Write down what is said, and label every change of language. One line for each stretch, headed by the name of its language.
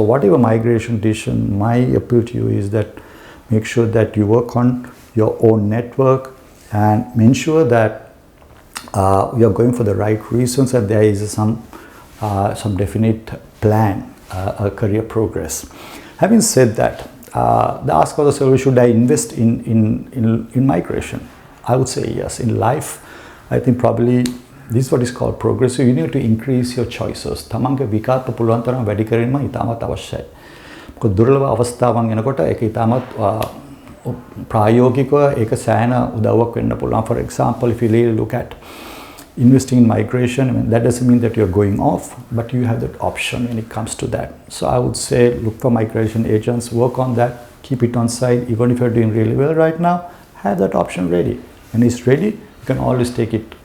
English: So whatever migration decision, my appeal to you is that make sure that you work on your own network and ensure that you're going for the right reasons and there is some definite plan, a career progress. Having said that, the ask of the survey, should I invest in migration? I would say yes. In life, I think probably this is what is called progressive. You need to increase your choices.
Sinhala: තමන්ගේ විකල්ප පුළුවන් තරම් වැඩි කිරීම ඉතාමත් අවශ්‍යයි. මොකද දුර්ලභ අවස්ථාවන් එනකොට ඒක ඉතාමත් ප්‍රායෝගිකව ඒක සෑහෙන උදව්වක් වෙන්න පුළුවන්.
English: For example, if you really look at investing in migration, I mean, that doesn't mean that you're going off, but you have that option when it comes to that. So I would say look for migration agents, work on that, keep it on side. Even if you're doing really well right now, have that option ready. When it's ready, you can always take it.